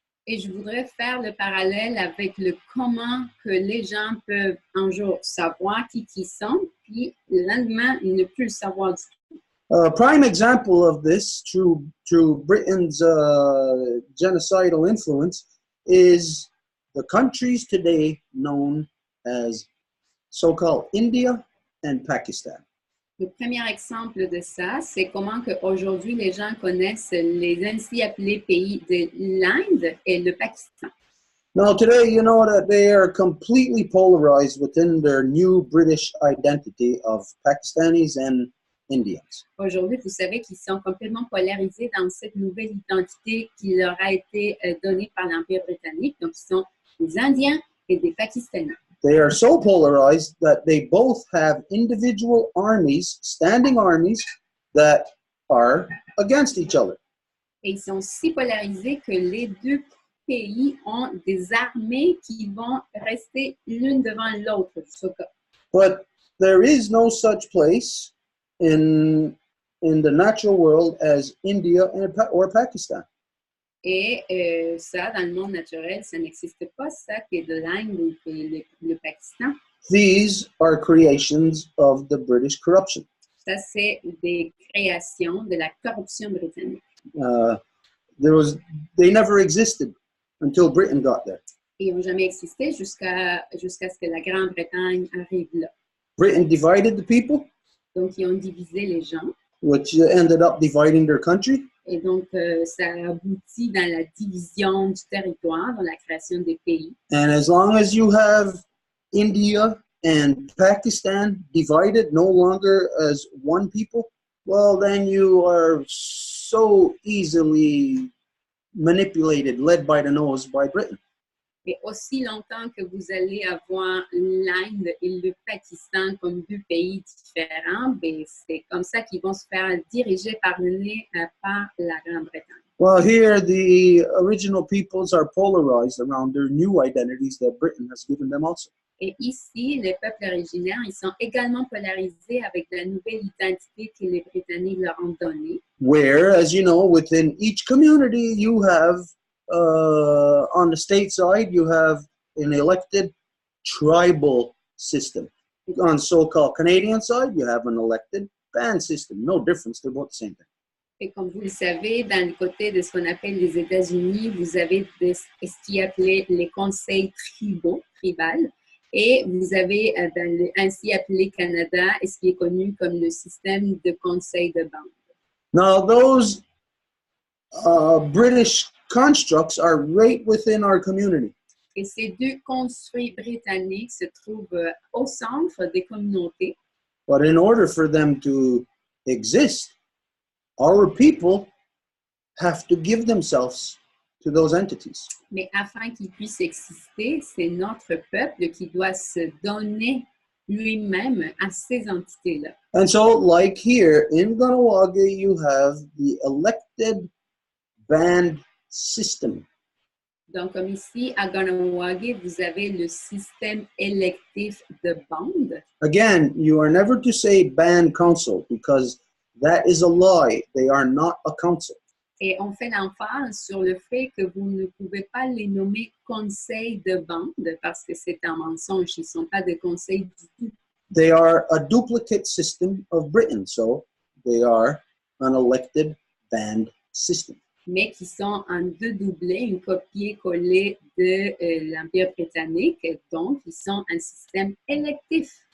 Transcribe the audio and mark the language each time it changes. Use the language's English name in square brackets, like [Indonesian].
[French] Et je voudrais faire le parallèle avec le comment que les gens peuvent un jour savoir qui sont, puis le lendemain, ils ne plus le savoir du tout. [English] A prime example of this through Britain's genocidal influence is the countries today known as so-called India and Pakistan. [French] Le premier exemple de ça, c'est comment qu'aujourd'hui, les gens connaissent les ainsi appelés pays de l'Inde et le Pakistan. [English] Now, today, you know that they are completely polarized within their new British identity of Pakistanis and Indians. [French] Aujourd'hui, vous savez qu'ils sont complètement polarisés dans cette nouvelle identité qui leur a été donnée par l'Empire britannique. Donc, ils sont des Indiens et des Pakistanais. [English] They are so polarized that they both have individual armies, standing armies, that are against each other. [French] Et ils sont si polarisés que les deux pays ont des armées qui vont rester l'une devant l'autre. [English] But there is no such place in the natural world as India or Pakistan. [French] Et ça, dans le monde naturel, ça n'existe pas, ça, qui est de l'Inde ou qui est le Pakistan. [English] These are creations of the British corruption. [French] Ça, c'est des créations de la corruption britannique. [English] They never existed until Britain got there. [French] Ils n'ont jamais existé jusqu'à ce que la Grande-Bretagne arrive là. [English] Britain divided the people, [French] Donc, ils ont divisé les gens. [English] which ended up dividing their country. [French] Et donc, ça aboutit dans la division du territoire, dans la création des pays. [English] And as long as you have India and Pakistan divided no longer as one people, well, then you are so easily manipulated, led by the nose by Britain. [French] Et aussi longtemps que vous allez avoir l'Inde et le Pakistan comme deux pays différents, ben c'est comme ça qu'ils vont se faire diriger par le nez par la Grande-Bretagne. [English] Well, here the original peoples are polarized around their new identities that Britain has given them also. [French] Et ici, les peuples originaires, ils sont également polarisés avec la nouvelle identité que les Britanniques leur ont donnée. [English] Where, as you know, within each community, you have, on the state side, you have an elected tribal system. On so-called Canadian side, you have an elected band system. No difference, they're both the same thing. [French] Et comme vous le savez, dans le côté de ce qu'on appelle les États-Unis, vous avez ce qui est appelé les conseils tribal. Et vous avez dans le ainsi appelé Canada, ce qui est connu comme le système de conseil de bande. [English] Now, those British constructs are right within our community. [French] Et ces deux construits britanniques se trouvent au centre des communautés. [English] But in order for them to exist, our people have to give themselves to those entities. [French] Mais afin qu'il puisse exister, c'est notre peuple qui doit se donner lui-même à ces entités-là. [English] And so, like here in Ganawagi, you have the elected band system. [French] Donc, comme ici, à Ganawagi, vous avez le système électif de bande. [English] Again, you are never to say band council because that is a lie. They are not a council. [French] Et on fait l'emphase sur le fait que vous ne pouvez pas les nommer conseils de bande parce que c'est un mensonge. Ils ne sont pas des conseils du tout. [English] They are a duplicate system of Britain, so they are an elected band system. [French] Mais qui sont en deux doublés, une copier-coller de l'Empire britannique. Donc, ils sont un système électif.